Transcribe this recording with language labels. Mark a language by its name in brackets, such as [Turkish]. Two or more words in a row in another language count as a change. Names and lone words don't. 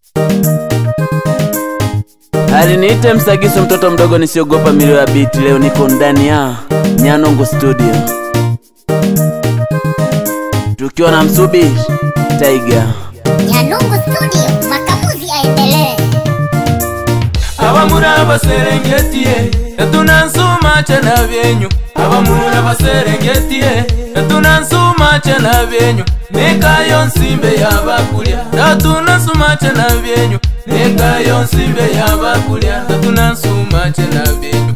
[Swahili] Aliniita Msagisu mtoto mdogo nisiogopa milio ya beat. Leo niko ndani ya Nyanongo Studio tukiwa na Msubi Tiger. Nyanongo Studio, makamuzi aendelee. [Kuria] Abamura baserengetie tunansuma chana byenyu. Abamura baserengetie tunansuma chana byenyu. Nekayo nsimbe yabakulya tunansuma chana byenyu. Nekayo nsimbe yabakulya tunansuma chana byenyu.